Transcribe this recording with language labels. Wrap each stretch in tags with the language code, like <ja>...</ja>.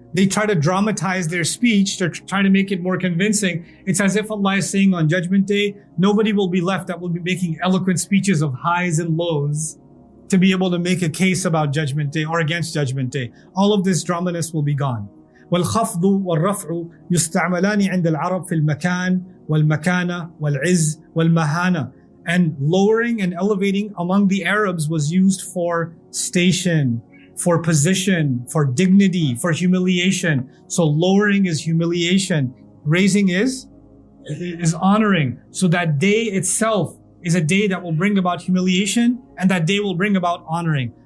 <en>They try to dramatize their speech to try to make it more convincing. It's as if Allah is saying on Judgment Day, nobody will be left that will be making eloquent speeches of highs and lows to be able to make a case about Judgment Day or against Judgment Day. All of this draminess will be gone.</en> <ar>والخفض والرفع يستعملان عند العرب في المكان والمكانة والعز والمهانة.</ar> <en>And lowering and elevating among the Arabs was used for station, for position, for dignity, for humiliation. So lowering is humiliation. Raising is honoring. So that day itself is a day that will bring about humiliation, and that day will bring about honoring.</en>